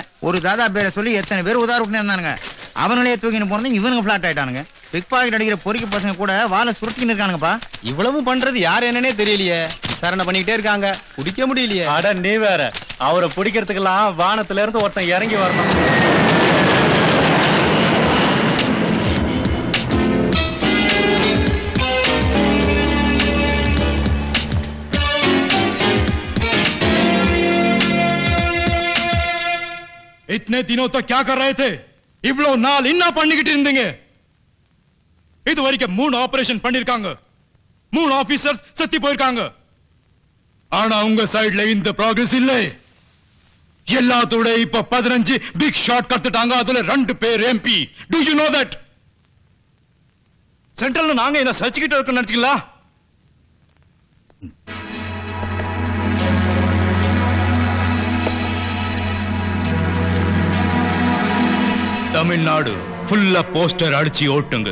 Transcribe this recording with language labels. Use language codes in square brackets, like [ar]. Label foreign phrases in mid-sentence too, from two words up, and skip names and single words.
[ta] ஒரு தாதா பேரை சொல்லி எத்தனை பேர் உதாரணம் இருந்தானுங்க. அவங்களே தூக்கின்னு போனது இவனுங்க பிளாட் ஆயிட்டானுங்க. [en] pick pocket [ta] அடிக்கிற பொறிக்க பசங்க கூட வாழை சுருட்டின்னு இருக்கானுங்கப்பா. இவ்வளவு பண்றது யார் என்னன்னே தெரியலையே. விசாரணை பண்ணிக்கிட்டே இருக்காங்க, பிடிக்க முடியலையே. அட நீ வேற, அவரை பிடிக்கிறதுக்கெல்லாம் வானத்துல இருந்து ஒருத்தன் இறங்கி வரணும். [hi] इतने दिनों तक क्या कर रहे थे? [ta] இவ்ளோ நாள் இன்னா பண்ணிக்கிட்டு இருந்தீங்க. இது வரைக்கும் 3 ஆபரேஷன் பண்ணிருக்காங்க. 3 ஆபீசர்ஸ் செத்து போயிருக்காங்க. ஆனா உங்க சைடுல இந்த ப்ராக்ரஸ் இல்ல. எல்லாத்தோட இப்ப 15 [en] big shot [ta] கத்துட்டாங்க. அதுல 2 பேர் எம்பி. [en] do you know that? [ta] சென்ட்ரல்ல நாங்க என்ன சர்ச்சிக்கிட்டு இருக்கோம்னு நினைச்சீங்களா? தமிழ்நாடு ஃபுல்லா போஸ்டர் அடிச்சு ஓட்டுங்க.